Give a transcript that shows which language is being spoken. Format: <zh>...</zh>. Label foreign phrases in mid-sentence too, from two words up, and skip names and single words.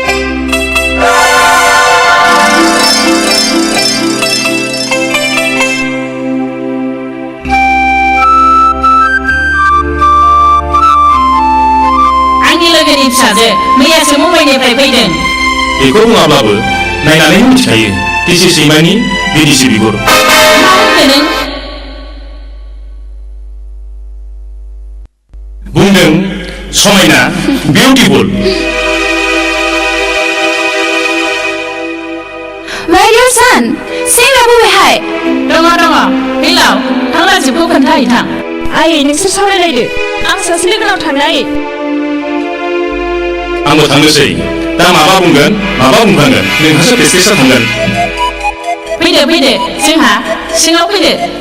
<brx>लोगोनि फिसाजो मैयासो मुम्बाइनिफ्राय फैदों बेखौ बुङाब्लाबो नायनानै मिथिखायो</brx> <en>this is</en> <brx>सैमानि बिदेसि बिगुर मा बुंदों नों बुंदों समायना बिउटिफुल</brx> <en>Where your son?</en> <brx>Singapore बबेहाय? दङ फैलाव थांलाजिबखौ खोन्थाहैथां आयै नोंसोर सावरायलायदो आं सासे लोगोनाव थांनो आयै आंबो थांनोसै दा माबा बुंगोन माबा बुंफ्लांगोन नोंहासो फेसफेसा थांगोन फैदो जोंहा सिङाव फैदो</brx>